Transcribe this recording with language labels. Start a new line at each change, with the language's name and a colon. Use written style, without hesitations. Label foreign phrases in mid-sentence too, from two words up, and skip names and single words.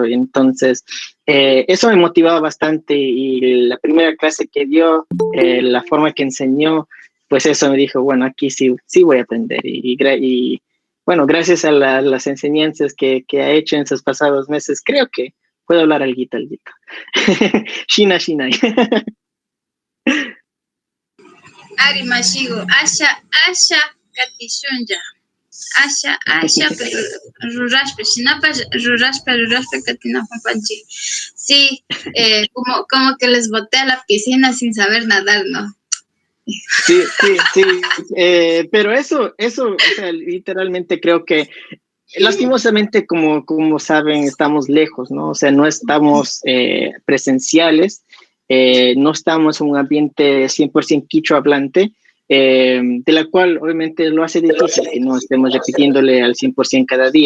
Spanish: Y entonces, eso me motivaba bastante, y la primera clase que dio, la forma que enseñó, pues eso me dijo, bueno, aquí sí voy a aprender. Y bueno, gracias a las enseñanzas que ha hecho en esos pasados meses, creo que puedo hablar alguito.
Quechua: Shina. Ari Mashigu, Asha Katishunja. Asha, pero rurashpe, Shinapa, rurashpe, Katinapanchi.
Spanish: Sí, como que les boté a la piscina sin saber nadar, ¿no? Sí, pero eso, o sea, literalmente creo que lastimosamente, como saben, estamos lejos, ¿no? O sea, no estamos presenciales, no estamos en un ambiente 100% quichua hablante, de la cual obviamente lo hace difícil que no estemos repitiéndole al 100% cada día.